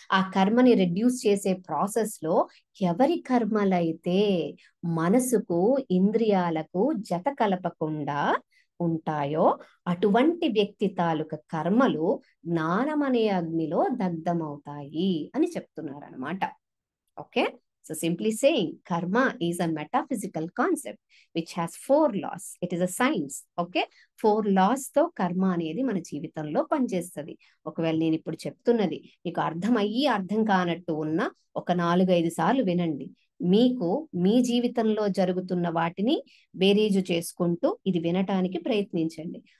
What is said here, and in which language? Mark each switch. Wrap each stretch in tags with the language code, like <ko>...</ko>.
<te>ఆ కర్మని రెడ్యూస్ చేసే ప్రాసెస్ లో ఎవరి కర్మలైతే మనసుకు ఇంద్రియాలకు జత కలపకుండా ఉంటాయో అటువంటి వ్యక్తి తాలూక కర్మలు జ్ఞానమనే అగ్నిలో దగ్ధమవుతాయి అని చెప్తున్నారు అనమాట.</te> <en>Okay, so simply saying karma is a metaphysical concept which has 4 laws. It is a science.</en> <te>Okay, 4 laws తో కర్మ అనేది మన జీవితంలో పనిచేస్తుంది. ఒకవేళ నేను ఇప్పుడు చెప్తున్నది మీకు అర్థమయ్యి అర్థం కానట్టు ఉన్న ఒక 4-5 సార్లు వినండి. మీకు మీ జీవితంలో జరుగుతున్న వాటిని బేరీజు చేసుకుంటూ ఇది వినటానికి ప్రయత్నించండి.</te>